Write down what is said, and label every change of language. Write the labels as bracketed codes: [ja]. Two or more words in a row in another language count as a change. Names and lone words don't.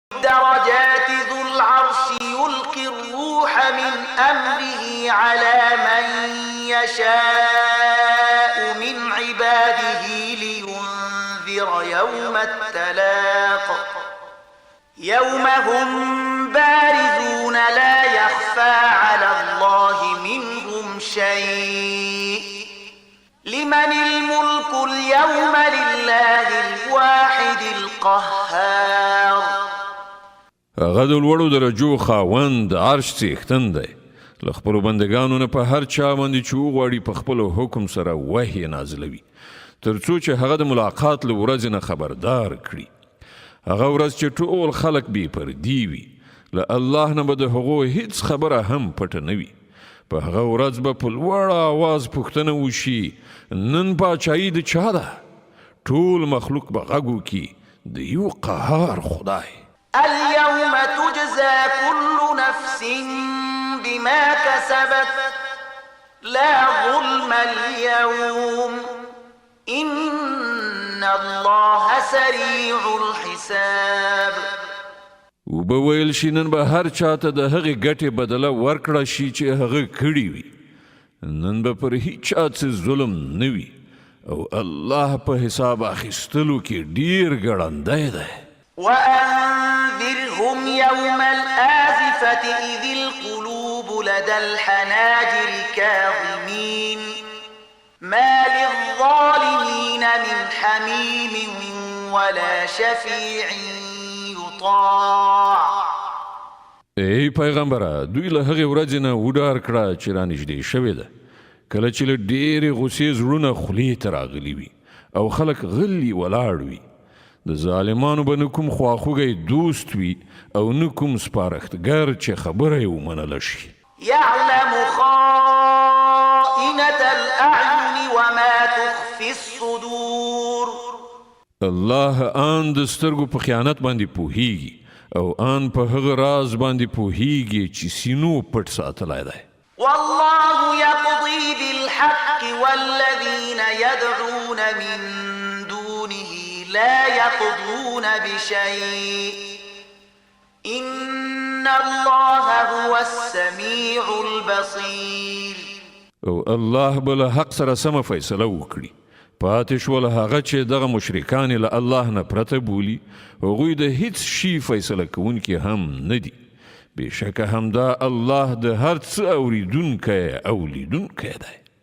[ar] درجات ذو العرش يلقي الروح من أمره على من يشاء من عباده لينذر يوم التلاق يوم هم بارزون لا يخفى على الله منهم شيء لمن الملك اليوم لله الواحد القهار. [ps] هغه د لوړو درجو خاوند عرش څښتن دی، له خپلو بندګانو نه په هر چا باندې چې وغواړي په خپلو حکم سره وحی نازلوي تر څو چې هغه د ملاقات له ورځې نه خبردار کړي. هغه ورځ چې ټول خلک بې پردي وي، له الله نه به د هغو هیڅ خبره هم پټه نه وي. په هغه ورځ به په لوړ آواز پوښتنه وشي نن پاچایي د چا ده؟ ټول مخلوق به غږ وکړي د یو قهار خدای. [ar] اليوم تجزى كل نفس بما كسبت لا ظلم اليوم إن الله سريع الحساب. [ps] وبه ویل شي نن به هر چاته د هغې ګټې بدله ورکړه شي چې هغه کړي وي. نن به پر هیڅ چا څه ظلم نه وي او الله په حساب اخیستلو کې ډیر ګړندی دی. [ar] وأنذرهم يوم الآزفة إذ القلوب لدى الحناجر كاظمين ما للظالمين من حميم ولا شفيع يطاع. [ps] ای پیغمبره، دوی له هغې ورځې نه وډار کړه چې رانږدې شوې ده، کله چې له ډېرې غوسې زړونه خولې ته راغلي وي او خلک غلي ولاړ وي. د ظالمانو به نه کوم خواخوږی دوست وي او نه کوم سپارښتګر چې خبره یې ومنله شي. [ar] يعلم خائنة الأعين وما تخفي الصدور. [ps] الله آن د سترګو په خیانت باندې پوهیږي او آن په هغه راز باندې پوهیږي چې سینو پټ ساتلی دی. [ar] والله يقضي بالحق والذين يدعون من دونه لا يقضون بشيء إن الله هو السميع البصير. [ps] او الله بل حق سره سم فیصله وکړي. پاتې شول هغه چې دغه مشرکان له الله نه پرته بولي، هغوی د هیڅ شي فیصله کوونکي هم نه دي. بېشکه همدا الله د هر څه اوریدونکی او لیدونکی دی.